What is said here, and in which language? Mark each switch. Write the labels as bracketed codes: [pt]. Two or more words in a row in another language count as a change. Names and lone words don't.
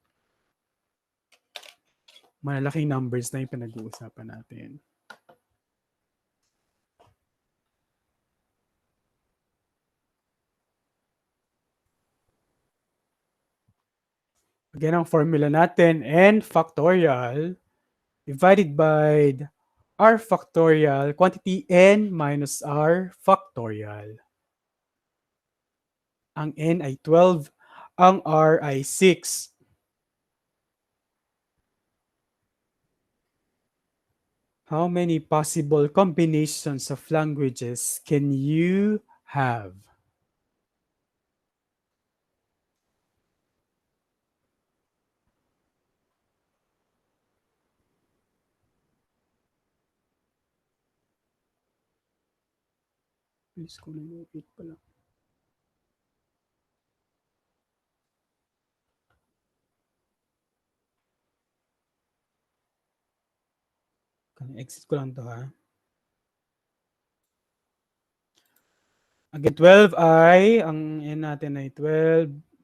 [tl] Malalaking numbers na yung pinag-uusapan natin. Again, ang formula natin, [en] n factorial divided by r factorial, quantity n minus r factorial. [tl] Ang n ay 12, ang r ay 6. [en] How many possible combinations of languages can you have? [tl] Please ko na yung 8 pala. Exit ko lang to ha. Again, 12 ay, ang n natin ay 12.